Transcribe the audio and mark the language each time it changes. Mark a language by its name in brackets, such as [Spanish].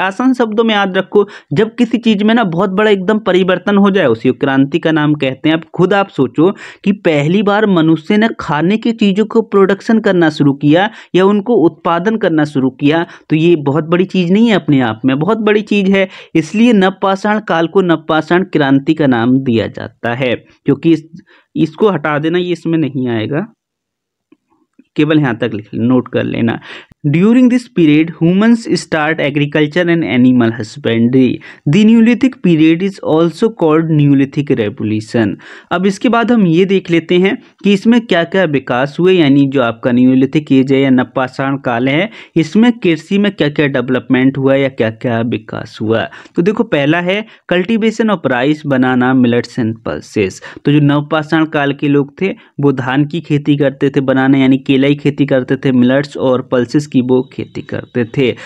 [Hindi] आसान शब्दों में याद रखो, जब किसी चीज़ में ना बहुत बड़ा एकदम परिवर्तन हो जाए उसी को क्रांति का नाम कहते हैं। अब खुद आप सोचो कि पहली बार मनुष्य ने खाने की चीज़ों को प्रोडक्शन करना शुरू किया या उनको उत्पादन करना शुरू किया, तो ये बहुत बड़ी चीज नहीं है, अपने आप में बहुत बड़ी चीज है। इसलिए नवपाषाण काल को नवपाषाण क्रांति का नाम दिया जाता है। क्योंकि इसको हटा देना, ये इसमें नहीं आएगा, केवल यहाँ तक लिख नोट कर लेना। [English] During this period, humans start agriculture and animal husbandry. The Neolithic period is also called Neolithic Revolution. [Hindi] अब इसके बाद हम ये देख लेते हैं कि इसमें क्या क्या विकास हुए, यानी जो आपका न्यूलिथिक एज है या नवपाषाण काल है, इसमें कृषि में क्या क्या डेवलपमेंट हुआ या क्या क्या विकास हुआ। तो देखो, पहला है cultivation of rice, banana, millets and pulses. तो जो नवपाषाण काल के लोग थे वो धान की खेती करते थे, बनाना यानी केला की खेती करते थे, मिलेट्स और पल्सेस की वो खेती करते थे।